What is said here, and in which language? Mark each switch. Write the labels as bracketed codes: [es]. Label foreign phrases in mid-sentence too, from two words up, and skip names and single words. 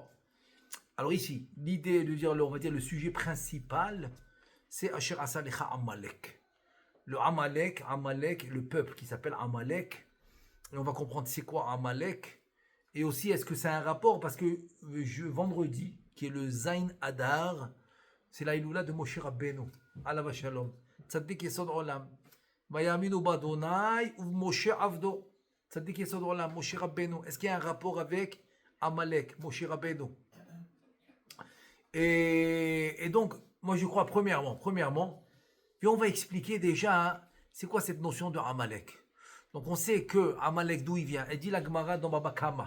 [fr] Alors ici, l'idée de dire, on va dire le sujet principal, c'est [he] אשר קרך עמלק. [fr] Le Amalek, le peuple qui s'appelle Amalek. Et on va comprendre c'est quoi Amalek. Et aussi, est-ce que c'est un rapport? Parce que vendredi, qui est le [he] ז' אדר, [fr] c'est la Iloula de Moshe Rabbeinu. [he] עליו השלום. צדיק יסוד עולם. ויאמינו בה' ובמשה עבדו. צדיק יסוד עולם, משה רבינו. [fr] Est-ce qu'il y a un rapport avec Amalek, Moshe Rabbeinu? Et donc, moi je crois premièrement, puis on va expliquer déjà, c'est quoi cette notion de Amalek. Donc on sait que Amalek, d'où il vient. Elle dit la Gemara dans Baba Kama.